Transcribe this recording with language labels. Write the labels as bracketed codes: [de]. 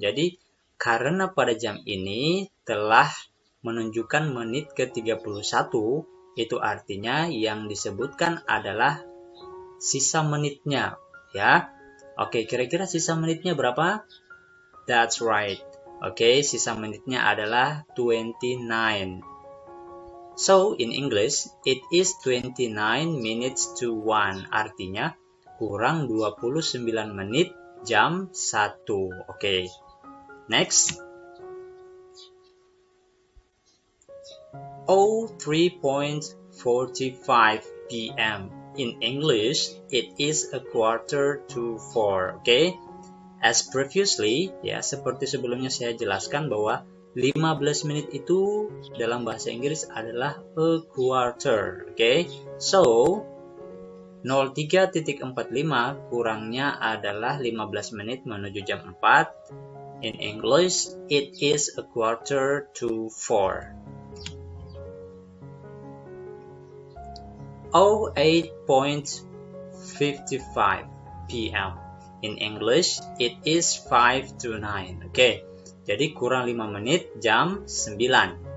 [id] Jadi, karena pada jam ini telah menunjukkan menit ke-31, itu artinya yang disebutkan adalah sisa menitnya, ya. Oke, kira-kira sisa menitnya berapa? [en] That's right. [id] Oke, sisa menitnya adalah 29. [en] So, in English, it is 29 minutes to 1. [id] Artinya, kurang 29 menit jam 1. Oke. Next. [en] 03:45 PM. In English, it is a quarter to 4. Okay? As previously, [id] ya seperti sebelumnya saya jelaskan bahwa 15 menit itu dalam bahasa Inggris adalah a quarter. Okay? So, 03.45 kurangnya adalah 15 menit menuju jam 4. [en] In English, it is a quarter to 4. 08.55 p.m. In English, it is 5 to 9. [id] Oke, jadi kurang 5 menit jam 9.